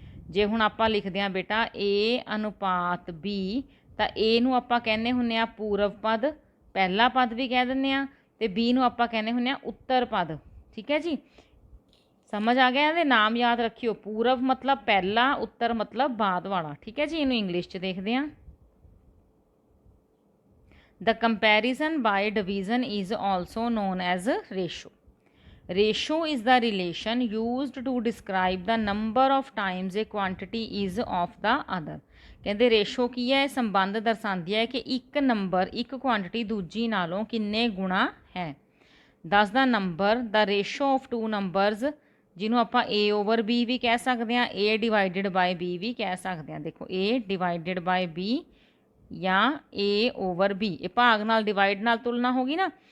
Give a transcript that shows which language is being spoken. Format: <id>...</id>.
<pa>ਜੇ ਹੁਣ ਆਪਾਂ ਲਿਖਦੇ ਹਾਂ ਬੇਟਾ A ਅਨੁਪਾਤ B, ਤਾਂ A ਨੂੰ ਆਪਾਂ ਕਹਿੰਦੇ ਹੁੰਦੇ ਹਾਂ ਪੂਰਵ ਪਦ, ਪਹਿਲਾ ਪਦ ਵੀ ਕਹਿ ਦਿੰਦੇ ਹਾਂ, ਅਤੇ B ਨੂੰ ਆਪਾਂ ਕਹਿੰਦੇ ਹੁੰਦੇ ਹਾਂ ਉੱਤਰ ਪਦ। ਠੀਕ ਹੈ ਜੀ। ਸਮਝ ਆ ਗਿਆ? ਇਹਦੇ ਨਾਮ ਯਾਦ ਰੱਖਿਓ। ਪੂਰਵ ਮਤਲਬ ਪਹਿਲਾ, ਉੱਤਰ ਮਤਲਬ ਬਾਅਦ ਵਾਲਾ। ਠੀਕ ਹੈ ਜੀ। ਇਹਨੂੰ ਇੰਗਲਿਸ਼ 'ਚ ਦੇਖਦੇ ਹਾਂ।</pa> <en>The comparison by division is also known as ratio. Ratio is the relation used to describe the number of times a quantity is of the other.</en> <pa>ਕਹਿੰਦੇ ਰੇਸ਼ੋ ਕੀ ਹੈ? ਸੰਬੰਧ ਦਰਸਾਉਂਦੀ ਹੈ ਕਿ ਇੱਕ ਨੰਬਰ, ਇੱਕ ਕੁਆਂਟਿਟੀ ਦੂਜੀ ਨਾਲੋਂ ਕਿੰਨੇ ਗੁਣਾ ਹੈ। ਦੱਸ ਦਾ number ਦਾ</pa> <en>ratio of 2 numbers,</en> <pa>ਜਿਹਨੂੰ ਆਪਾਂ A/B ਵੀ ਕਹਿ ਸਕਦੇ ਹਾਂ, A/B ਵੀ ਕਹਿ ਸਕਦੇ ਹਾਂ। ਦੇਖੋ A/B ਜਾਂ A/B, ਇਹ ਭਾਗ ਨਾਲ ਡਿਵਾਈਡ ਨਾਲ ਤੁਲਨਾ ਹੋ ਗਈ ਨਾ।</pa>